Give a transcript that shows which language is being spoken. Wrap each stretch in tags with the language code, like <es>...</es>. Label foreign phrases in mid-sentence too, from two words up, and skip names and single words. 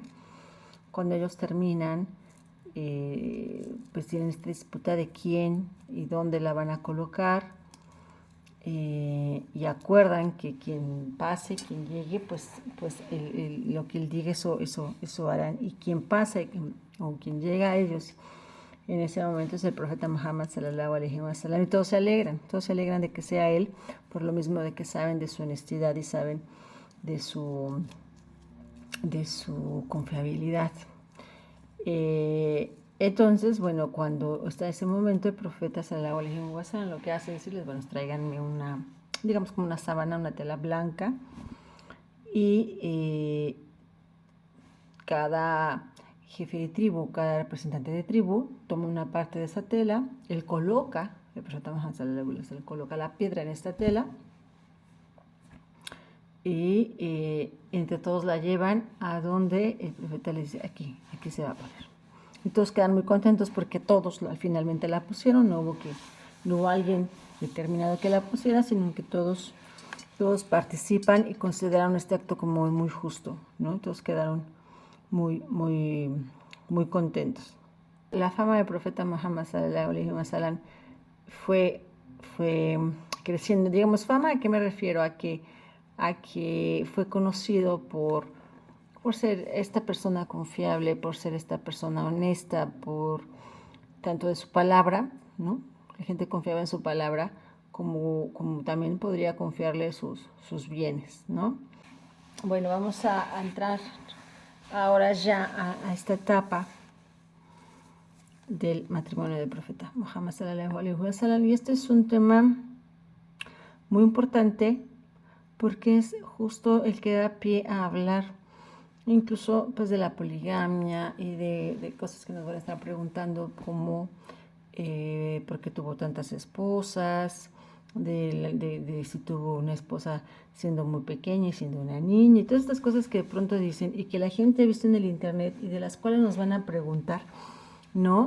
<es>Cuando ellos terminan, pues tienen esta disputa de quién y dónde la van a colocar, y acuerdan que quien pase, quien llegue, pues lo que él diga, eso harán. Y quien pasa o quien llega a ellos en ese momento es el profeta Muhammad</es> <ar>صلى الله عليه وسلم,</ar> <es>y todos se alegran de que sea él, por lo mismo de que saben de su honestidad y saben de su confiabilidad. Entonces, bueno, cuando está ese momento, el profeta</es> <ar>صلى الله عليه وسلم</ar> <es>lo que hace es decirles, bueno, tráiganme digamos como una sábana, una tela blanca, y cada jefe de tribu, cada representante de tribu toma una parte de esa tela, el profeta Muhammad</es> <ar>صلى الله عليه وسلم</ar> <es>coloca la piedra en esta tela, y entre todos la llevan a donde el profeta les dice, aquí se va a poner. Y todos quedan muy contentos porque todos finalmente la pusieron, no hubo no hubo alguien determinado que la pusiera, sino que todos participan y consideraron este acto como muy justo, ¿no? Todos quedaron muy contentos. La fama del profeta Muhammad</es> <ar>صلى الله عليه وسلم</ar> <es>fue creciendo. Digamos, fama, ¿a qué me refiero? A que fue conocido por ser esta persona confiable, por ser esta persona honesta, por tanto de su palabra, ¿no? La gente confiaba en su palabra, como también podría confiarle sus bienes, ¿no? Bueno, vamos a entrar ahora ya a esta etapa del matrimonio del profeta Muhammad</es> <ar>صلى الله عليه وسلم,</ar> <es>y este es un tema muy importante porque es justo el que da pie a hablar incluso pues de la poligamia y de cosas que nos van a estar preguntando, como por qué tuvo tantas esposas, de si tuvo una esposa siendo muy pequeña y siendo una niña, y todas estas cosas que de pronto dicen y que la gente ha visto en el internet y de las cuales nos van a preguntar, ¿no?</es>